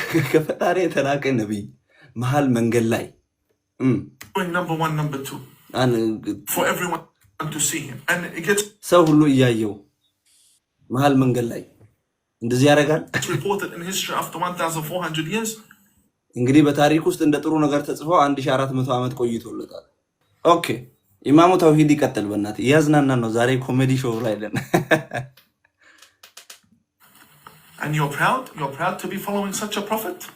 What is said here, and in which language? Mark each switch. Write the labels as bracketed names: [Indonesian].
[Amharic] ከፈጣሪ የተላከ ነብይ መሃል መንገድ ላይ [English] doing number one, number two for everyone to see him. And it gets [Amharic] ሰው ሁሉ እያየው መሃል መንገድ ላይ እንደዚህ ያደርጋል። [English] reported in history after 1400 years. [Amharic] እንግዲህ በታሪክ ውስጥ እንደ ጥሩ ነገር ተጽፎ 1400 ዓመት ቆይቶለታል። ኦኬ ኢማሙ ተውሂድ ይቀጥል። በእናትህ እያዝናናን ነው ዛሬ ኮሜዲ ሾው ላይ ነን። [English] And you're proud to be following such a prophet?